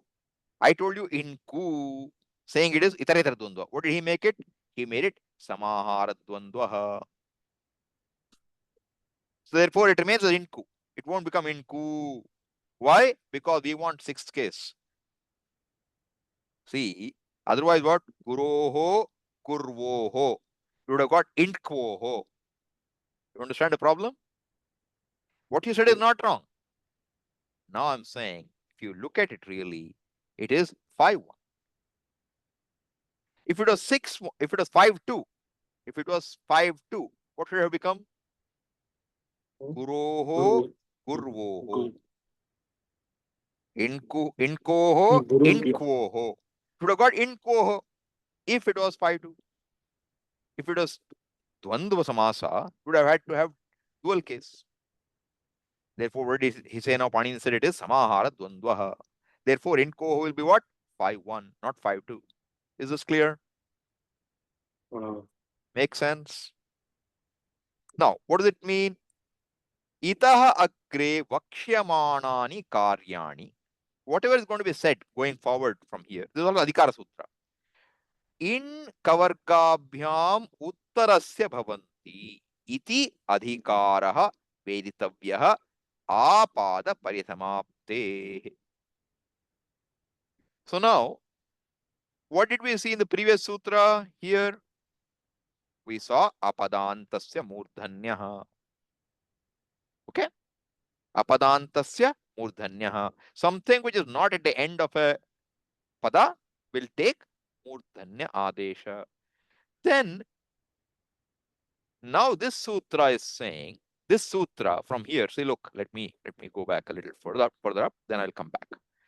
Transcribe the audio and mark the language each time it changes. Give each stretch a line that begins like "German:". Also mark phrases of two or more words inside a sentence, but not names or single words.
English: I told you inku, saying it is
Sanskrit: itaratar dvandva.
English: What did he make it? He made it
Sanskrit: samahara dvandvaha.
English: So therefore it remains as inku. It won't become inku. Why? Because we want sixth case. See, otherwise what?
Sanskrit: Guroho, kurvoho.
English: You would have got inkvoho. You understand the problem? What you said is not wrong. Now I'm saying, if you look at it really, it is 5-1. If it was 6, if it was 5-2, if it was 5-2, what should it have become?
Sanskrit: Guroho, kurvoho. Inkoho, inkvoho.
English: Should have got inkoho if it was 5-2. If it was
Sanskrit: dvandva samasa,
English: would have had to have dual case. Therefore, what did he say now? Panini said it is
Sanskrit: samahara dvandvaha.
English: Therefore, inkoho will be what? 5-1, not 5-2. Is this clear? Make sense? Now, what does it mean?
Sanskrit: Itaha agre vakshyamānāni kāryāni.
English: Whatever is going to be said going forward from here, this is also
Sanskrit: Adhikara Sutra. In kavargabhyam uttarasya bhavanti iti adhikaraha veditavyah apada parisamapte.
English: So now, what did we see in the previous sutra here? We saw
Sanskrit: apadantasya murdhanyah.
English: Okay?
Sanskrit: Apadantasya murdhanyah.
English: Something which is not at the end of a pada will take
Sanskrit: murdhanya adesha.
English: Then, now this sutra is saying, this sutra from here, see, look, let me go back a little further up, then I'll come back.